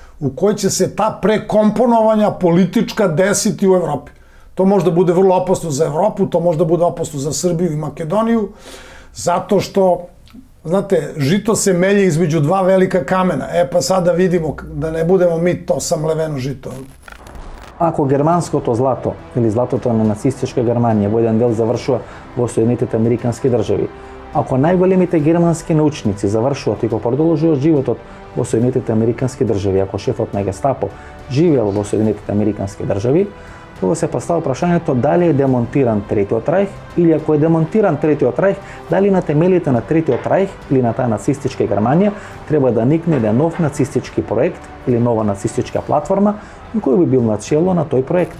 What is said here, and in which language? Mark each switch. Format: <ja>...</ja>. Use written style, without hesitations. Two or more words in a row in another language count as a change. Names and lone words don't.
<sr>u kojoj će se ta prekomponovanja politička desiti u Evropi. To možda bude vrlo opasno za Evropu, to možda bude opasno za Srbiju i Makedoniju, zato što, znate, žito se melje između dva velika kamena. Pa sada vidimo da ne budemo mi to samleveno žito.</sr> <mk>Ако германското злато или златото на нацистичка Германија во еден дел завршува во Соединетите Американски држави, ако најголемите германски научници завршуваат и го продолжуваат животот во Соединетите Американски држави, ако шефот на Гестапо живеел во Соединетите Американски држави, тогаш се поставува прашањето дали е демонтиран Третиот рајх или ако е демонтиран Третиот рајх, дали на темелите на Третиот рајх или на таа нацистичка Германија треба да никне еден нов нацистички проект или нова нацистичка платформа кој би бил начело на тој проект.</mk>